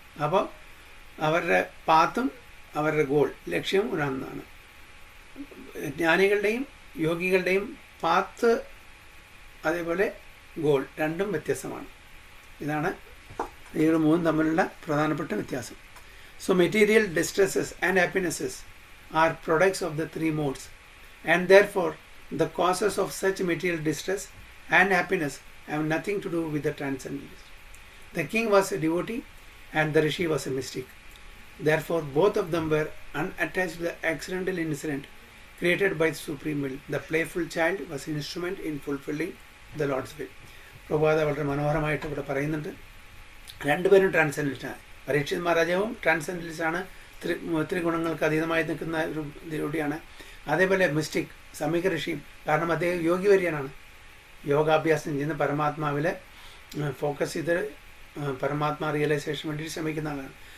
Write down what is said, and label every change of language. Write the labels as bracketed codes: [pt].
[ml] അപ്പോൾ അവരുടെ പാത്തും അവരുടെ ഗോൾ ലക്ഷ്യവും ഒന്നാണ്. ജ്ഞാനികളുടെയും യോഗികളുടെയും പാത്ത് അതേപോലെ ഗോൾ രണ്ടും വ്യത്യസ്തമാണ്. ഇതാണ് ഈ മൂന്നും തമ്മിലുള്ള പ്രധാനപ്പെട്ട വ്യത്യാസം. [en] So material distresses and happinesses are products of the three modes, and therefore the causes of such material distress and happiness have nothing to do with the transcendentalist. The king was a devotee and the rishi was a mystic. Therefore both of them were unattached to the accidental incident created by the supreme will. The playful child was an instrument in fulfilling the Lord's will. [ml] പ്രഭാത വളരെ മനോഹരമായിട്ട് ഇവിടെ പറയുന്നുണ്ട്. രണ്ടുപേരും ട്രാൻസെൻഡലിസ്റ്റാണ്. പരീക്ഷിത് മഹാരാജാവും ട്രാൻസെൻഡലിസ്റ്റാണ്, ത്രിഗുണങ്ങൾക്ക് അതീതമായി നിൽക്കുന്ന ഒരു ദേവടിയാണ്. അതേപോലെ മിസ്റ്റിക് സമീക ഋഷിയും, കാരണം അദ്ദേഹം യോഗിവര്യനാണ്, യോഗാഭ്യാസം ചെയ്യുന്ന പരമാത്മാവിലെ ഫോക്കസ് ചെയ്ത് പരമാത്മാ റിയലൈസേഷൻ വേണ്ടി ശ്രമിക്കുന്ന ആളാണ്.